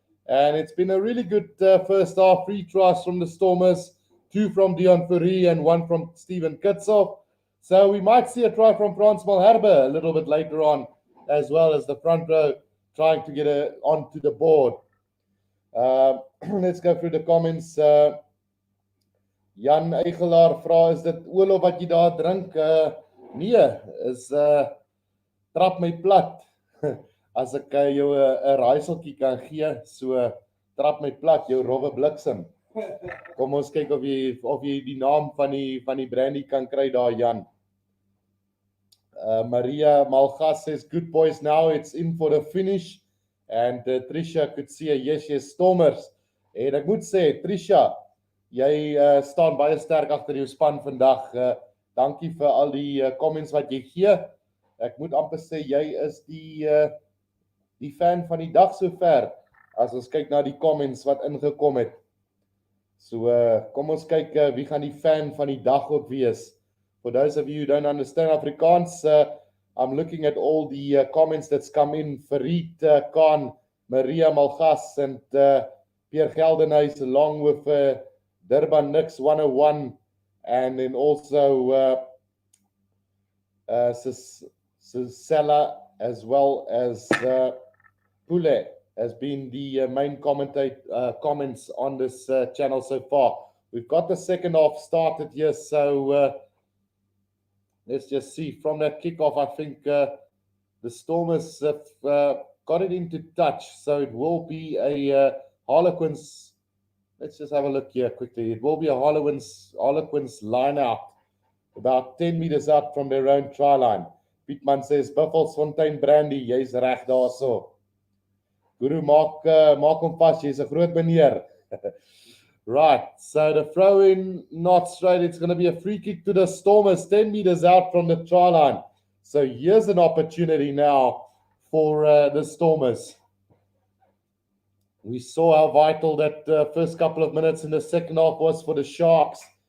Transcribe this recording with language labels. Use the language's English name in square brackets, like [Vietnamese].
[English] And it's been a really good first half. 3 tries from the Stormers, 2 from Dion Fourie and 1 from Steven Kitsov. So we might see a try from Frans Malherbe a little bit later on, as well as the front row trying to get onto the board. Let's go through the comments. [Afrikaans] Jan Eigelaar vra, is dit olie wat jy daar drink? Nee, is trap my plat. As ek jou 'n raaiseltjie kan gee, so trap my plat, jou rowwe bliksem. Kom ons kyk of jy die naam van die brandy kan kry daar, Jan. [English] Maria Malgas says, good boys, now it's in for the finish. And Trisha could see a yes, Stormers. [Afrikaans] En ek moet sê, Trisha, jy staan baie sterk agter jou span vandag. Dankie vir al die comments wat jy gee. Ek moet amper sê jy is die fan van die dag sover as ons kyk na die comments wat ingekom het. So kom ons kyk wie gaan die fan van die dag ook wees. [English] For those of you who don't understand Afrikaans, I'm looking at all the comments that's come in. Farid Khan, Maria Malgas and Pierre Geldenhuis, along with Durban Nix 101, and then also Sisela, as well as Pule has been the main comments on this channel so far. We've got the second half started here, so let's just see. From that kickoff, I think the Stormers have got it into touch, so it will be a Harlequins. Let's just have a look here quickly. It will be a Harlequins line out, about 10 meters out from their own try line. Pietman says, [Afrikaans] Buffelsfontein Brandy, jy's reg daarso. Guru, maak hom vas, jy's 'n groot meneer. [English] Right, so the throw in, not straight. It's going to be a free kick to the Stormers, 10 meters out from the try line. So here's an opportunity now for the Stormers. We saw how vital that first couple of minutes in the second half was for the Sharks.